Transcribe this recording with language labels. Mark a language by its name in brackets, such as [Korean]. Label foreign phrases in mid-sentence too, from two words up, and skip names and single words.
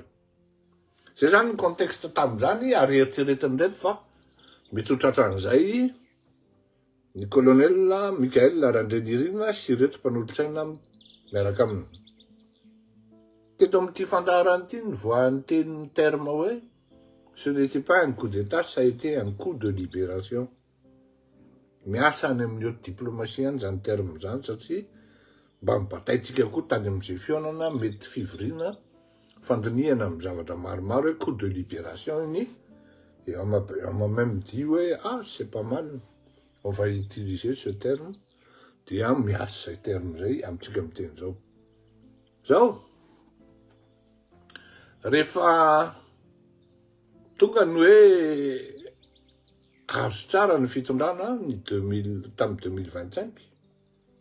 [Malagasy] Zay zany ny contexte tamin'izany, ary eritseretiny reto fa mety ho tratran'izay ny colonel Mikael Randrenirina sy reto mpanolotsaina miaraka aminy. Teto amin'ity fandaharany ity ny voahan'ny tenin'ny terme hoe [French] ce n'était pas un coup d'état, ça a été un coup de libération. [Malagasy] Miasa any amin'ny [French] haute diplomatie [Malagasy] any zany terme zany, satria mba mibataitsika koa tany amin'izay fionana mety fivoriana fandiniana amin'ny zavatra maromaro hoe [French] coup de libération [Malagasy] iny. [French] Et on m'a même dit ouais, ah c'est pas mal, on va utiliser ce terme. [Malagasy] Dia miasa zay terme zay amintsika miteny zao. Zao rehefa tonga ny hoe azo tsara ny fitondrana ny tamin'ny 2025,